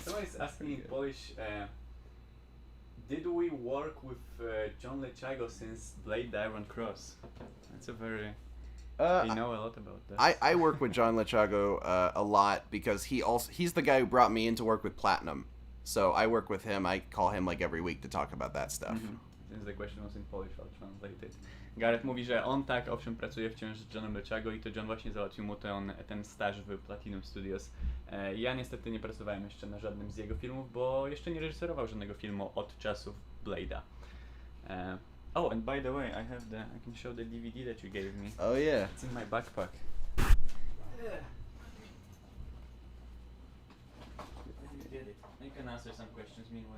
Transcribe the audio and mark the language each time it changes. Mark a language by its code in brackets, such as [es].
[en] Someone is asking in Polish. Did we work with John Lechago since Blade the Iron Cross? That's a very... you know a lot about that. I work with John Lechago a lot because he's the guy who brought me into work with Platinum. So I work with him. I call him like every week to talk about that stuff. Since the question was in Polish, I'll translate it. [pl] Garrett mówi, że on tak, owszem, pracuje wciąż z Johnem Lechago i to John właśnie załatwił mu ten staż w Platinum Studios. Ja niestety nie pracowałem jeszcze na żadnym z jego filmów, bo jeszcze nie reżyserował żadnego filmu od czasów Blade'a. [en] Oh, and by the way, I can show the DVD that you gave me. Oh yeah. It's in my backpack. Get it. You can answer some questions meanwhile.